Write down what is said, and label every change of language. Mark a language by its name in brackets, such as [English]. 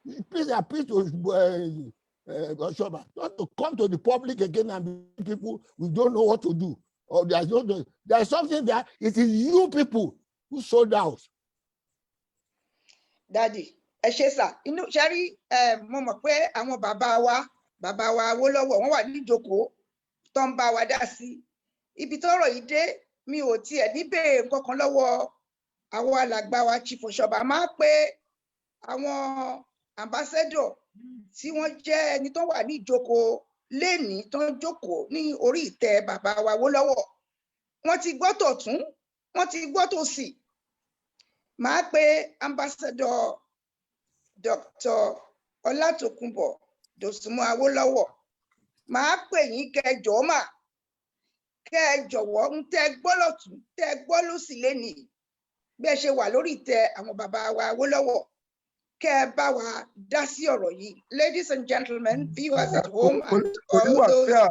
[English] Please appeal to Oshoba not to come to the public again and be people we don't know what to do. Or there's something there. It is you people who sold out. [Yoruba] Daddy, ẹ ṣé sà, inú ṣẹ́rí mo mọ̀ pé àwọn bàbá wa Awólọ́wọ̀ wọ́n wà níjókòó tó ń bá wa dá sí. Ibi tọ́rọ̀ yìí dé, mi ò tiẹ̀ ní béèrè nǹkan kan lọ́wọ́ àwọn alàgbà wa Chief Oshoba, máa pé àwọn ambassador tí wọ́n jẹ́ ẹni tó wà ní ìjókòó lénìí tó ń jókòó ní orí ìtẹ́ bàbá wa Awólọ́wọ̀. Wọ́n ti gbọ́ tọ̀tún, wọ́n ti gbọ́ tòsì. Máa pé ambassador Dr. Olatokunbo Dosunmu Awolowo. Máa pè yín kẹjọ mà, kẹjọ̀wọ́ ń tẹ́ gbọ́ lọ́tún, tẹ́ gbọ́ lósì lénìí. Bí ẹ ṣe wà lórí ìtẹ́ àwọn bàbá wa Awólọ́wọ̀, kẹ́ ẹ bá wa dá sí ọ̀rọ̀ yìí. [English] Ladies and gentlemen, viewers at home and all those.